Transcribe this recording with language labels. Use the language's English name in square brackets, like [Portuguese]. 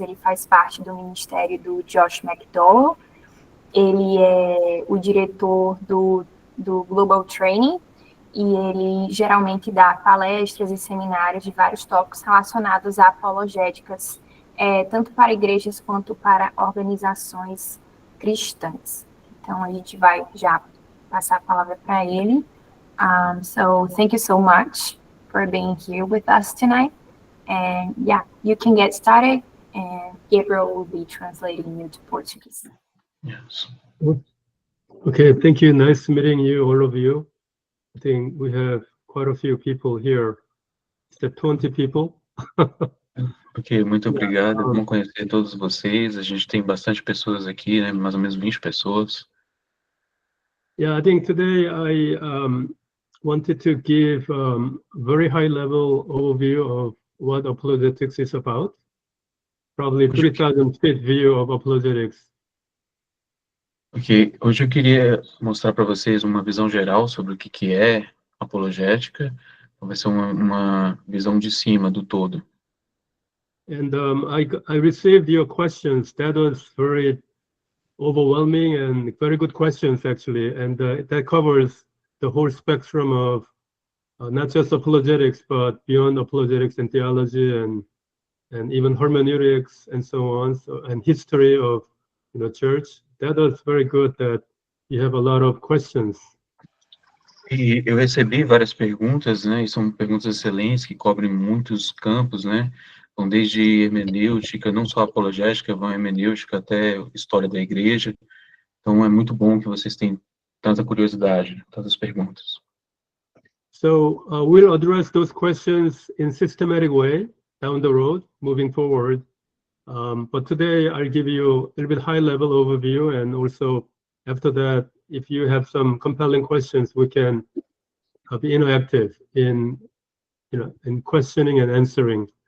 [Portuguese] Ele faz parte do ministério do Josh McDowell. Ele é o diretor do Global Training, e ele geralmente dá palestras e seminários de vários tópicos relacionados a apologéticas, tanto para igrejas quanto para organizações cristãs. Então, a gente vai já passar a palavra para ele. [English] So, thank you so much for being here with us tonight. And you can get started, and Gabriel will be translating you to Portuguese. Yes. Okay, thank you. Nice meeting you, all of you. I think we have quite a few people here. Is that 20 people? [Portuguese] Ok, muito obrigado. É bom conhecer todos vocês. A gente tem bastante pessoas aqui, né? Mais ou menos 20 pessoas. [English] Yeah, I think today I wanted to give very high-level overview of what apologetics is about. Probably 3,000 feet view of apologetics. [Portuguese] Ok, hoje eu queria mostrar para vocês uma visão geral sobre o que é apologética. Vai ser uma visão de cima do todo. [English] And I received your questions. That was very overwhelming and very good questions, actually. And that covers the whole spectrum of not just apologetics, but beyond apologetics and theology and even hermeneutics and so on, and history of church. That was very good that you have a lot of questions. [Portuguese] E eu recebi várias perguntas, né, e são perguntas excelentes que cobrem muitos campos, né, vão desde hermenêutica, não só apologética, vão hermenêutica até história da igreja. Então é muito bom que vocês tenham tanta curiosidade, tantas perguntas. [English] So we'll address those questions in systematic way down the road, moving forward. But today I'll give you a little bit high-level overview, and also after that, if you have some compelling questions, we can be interactive in questioning and answering.